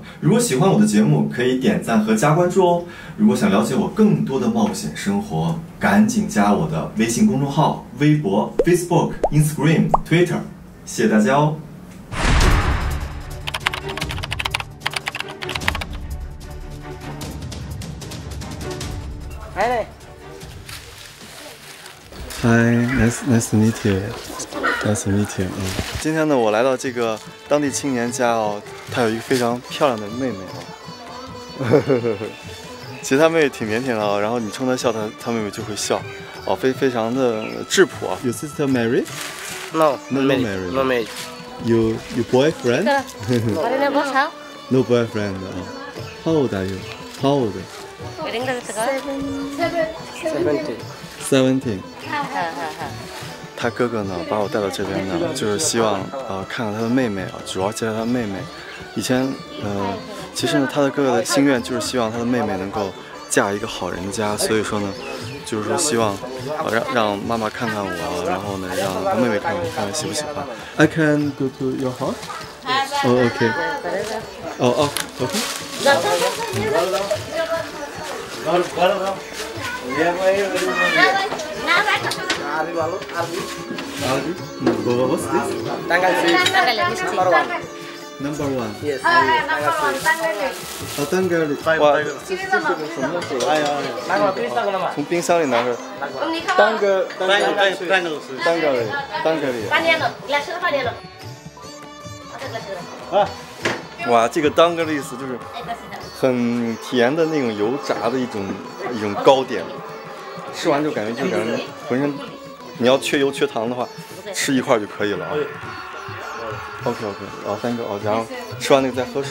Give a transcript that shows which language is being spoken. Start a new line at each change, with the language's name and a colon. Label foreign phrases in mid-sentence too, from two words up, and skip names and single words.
Chinese: 如果喜欢我的节目，可以点赞和加关注哦。如果想了解我更多的冒险生活，赶紧加我的微信公众号、微博、Facebook、Instagram、Twitter。谢谢大家哦。
English: Hi, nice to meet you. Nice to meet you.
Chinese: 今天呢，我来到这个当地青年家哦，他有一个非常漂亮的妹妹哦。其实他妹妹挺腼腆的哦，然后你冲她笑，她妹妹就会笑，哦，非常的质朴啊。
English: Your sister married? No, No married. No married. Your boyfriend? No boyfriend. How old are you? How old? 17.
Chinese: 他哥哥呢，把我带到这边呢，就是希望看看他的妹妹啊，主要介绍他妹妹。以前其实呢，他的哥哥的心愿就是希望他的妹妹能够嫁一个好人家，所以说呢，就是说希望让妈妈看看我，然后呢，让他妹妹看看喜不喜欢。
English: I can go to your house? Oh, okay. Oh, okay. What's this? Number one. Yes. Tangali.
Chinese: 哇，这是什么水？哎呀，从冰箱里拿出来。哇，这个当个的意思就是很甜的那种油炸的一种糕点，吃完就感觉浑身，你要缺油缺糖的话，吃一块就可以了啊。OK， 3个哦，然后吃完那个再喝水。